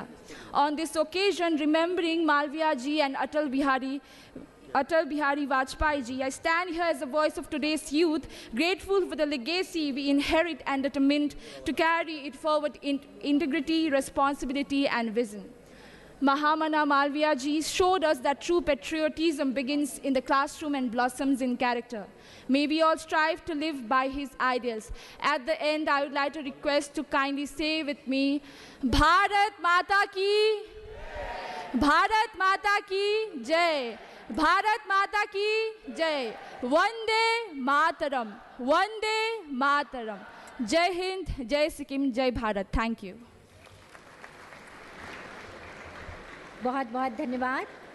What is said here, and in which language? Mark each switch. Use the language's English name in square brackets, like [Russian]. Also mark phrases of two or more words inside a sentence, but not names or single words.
[English] On this occasion, remembering Malviya ji and Atal Bihari Vajpayee ji, I stand here as the voice of today's youth, grateful for the legacy we inherit and determined to carry it forward in integrity, responsibility, and vision. Mahamana Malviya ji showed us that true patriotism begins in the classroom and blossoms in character. May we all strive to live by his ideals. At the end, I would like to request to kindly say with me, [Hindi] भारत माता की, भारत माता की जय. भारत माता की जय। वन्दे मातरम्. वन्दे मातरम्. जय हिन्द, जय सिक्किम, जय भारत. [English] Thank you. [Hindi] बहुत बहुत धन्यवाद।